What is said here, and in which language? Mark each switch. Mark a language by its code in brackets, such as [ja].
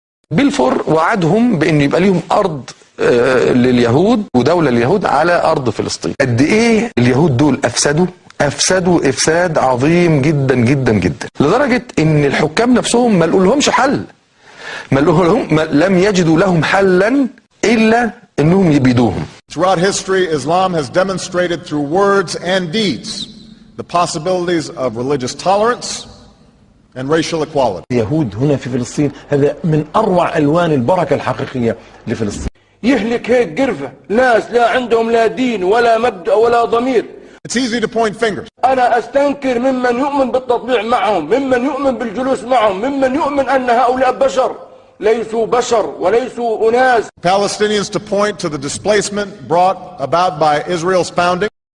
[ar] بلفور وعدهم بأن يبقى ليهم أرض لليهود ودولة لليهود على أرض فلسطين. قد إيه اليهود دول أفسدوا إفساد عظيم جدا جدا جدا، لدرجة أن الحكام نفسهم ما لقولهمش حل، لم يجدوا لهم حلا إلا أنهم يبيدوهم. [en] Throughout history, Islam has demonstrated through words and deeds the possibilities of religious tolerance and racial equality. [ar] اليهود هنا في فلسطين هذا من أروع ألوان البركة الحقيقية لفلسطين. يهلك هيك قرفة ناس لا عندهم لا دين ولا مبدأ ولا ضمير. [en] It's easy to point fingers. [ar] أنا أستنكر ممن يؤمن بالتطبيع معهم، ممن يؤمن بالجلوس معهم، ممن يؤمن أن هؤلاء بشر ليسوا بشر وليسوا أناس. [en] Palestinians to point to the displacement brought about by Israel's founding.